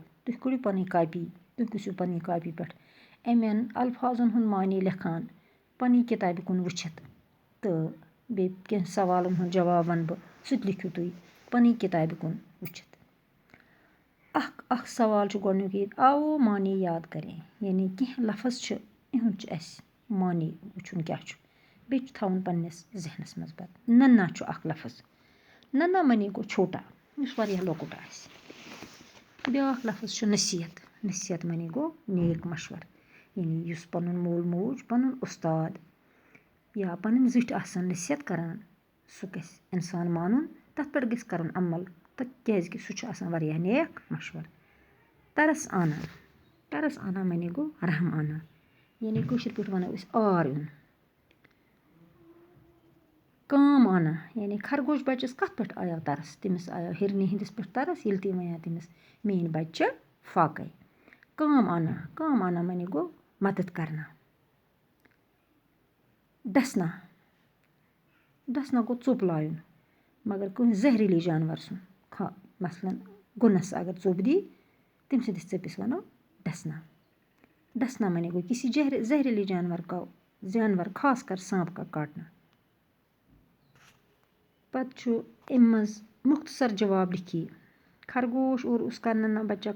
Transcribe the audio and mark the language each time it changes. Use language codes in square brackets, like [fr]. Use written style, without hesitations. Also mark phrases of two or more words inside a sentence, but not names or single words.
[ks] तुह कड़ो पन कापी, तुह गसो पन कापी पे अमन अल्फाजन हुंद माने लिखान पन किताब कुन वुछित। तो बे कह सवालन हुंद जवाब वन बह, सह लिखियो तुह पन किताब कुन वुछित। अख सवाल छु गोडनुक ये, आओ माने याद करें। यानी कह लफ्ज छु इहुंद छु अस माने वुछुन क्या छु, बे छु थाउन पन्निस जहनस मज पत। नन्हा छु अख लफ्ज। [hi] नन्हा मने [ks] गो छोटा, युस वारिया लॉकुट आसि। ब्याख लफ्ज छु नसीहत। नसीहत मने गो नेक मशवर, यानी युस पनुन मोल मोज, पनुन उस्ताद या पनन जिठ आसन नसीहत करान, सह गस इंसान मानुन, तथ पे गस करन अमल, क्याजि सह छु आसान वारिया नेक मशवर। [hi] तरस आना। तरस आना [ks] मने गो [hi] रहम आना, [ks] यानी कशर पे वनो अस आर युन। [hi] काम आना, [ks] यानी खरगोश बच्चस कथ पे आया तरस, तमिस आया हिरनी हिंदिस पे तरस येल ती वया तमिस मेन बच्चे फाके। [hi] काम आना [ks] मने गो [hi] मदद करना। [ks] डसना। डसना गो चुप लायुन, मगर कह जहरीली जानवर सुन मसलन गुनस अगर चुप दी तम सदिस चपिस वनो डसना। [hi] डसना मने गो किसी जहरीले जानवर खासकर सांप का काटना। [ks] पत छु अम मज मुख्तसर जवाब लिखिए। खरगोश और उसका नन्हा बच्चा